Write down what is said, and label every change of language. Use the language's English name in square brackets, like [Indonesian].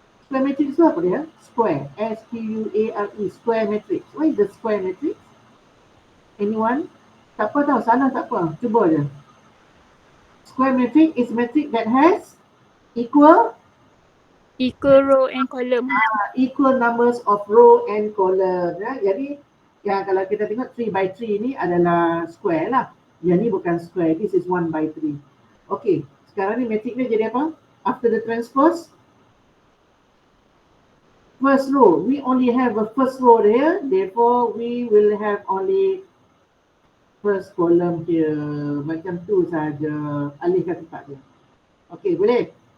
[Malay] Square matrix itu apa dia? Square. S-Q-U-A-R-E. Square matrix. [English] What is the square matrix? Anyone? [Malay] Tak apa tahu, salah tak apa. Cuba je. [English] Square matrix is matrix that has equal row and column. Equal numbers of row and column. [Malay] Jadi, kalau kita tengok 3 by 3 ni adalah square lah. Yang ni bukan square. [English] This is 1 by 3. [Malay] Okay, sekarang ni matrix ni jadi apa? [English] After the transpose, first row. We only have a first row here. Therefore, we will have only first column here. [Malay] Macam tu saja. Alihkan tempat dia. Okay, boleh?